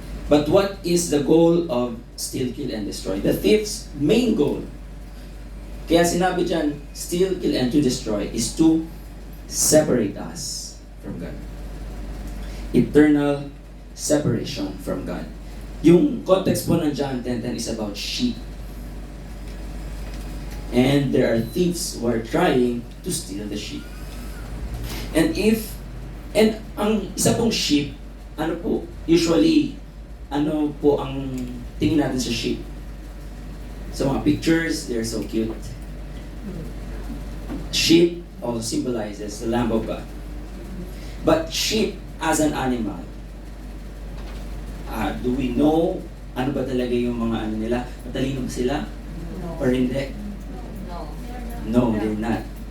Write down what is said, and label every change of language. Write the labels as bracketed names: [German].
[English] But what is the goal of steal, kill, and destroy? The thief's main goal, [Filipino] kaya sinabi dyan, [English] steal, kill, and to destroy, is to separate us from God. Eternal separation from God. [Filipino] Yung context po ng [English] John 10:10 is about sheep. And there are thieves who are trying to steal the sheep. [Filipino] And ang isa pong sheep, usually, ano po ang tingin natin sa sheep? Sa mga [English] pictures, they're so cute. Sheep also symbolizes the Lamb of God. But sheep as an animal, do we know [Filipino] ano ba talaga yung mga ano nila? Matalino ba sila? [English] No. Or hindi? No, they're not.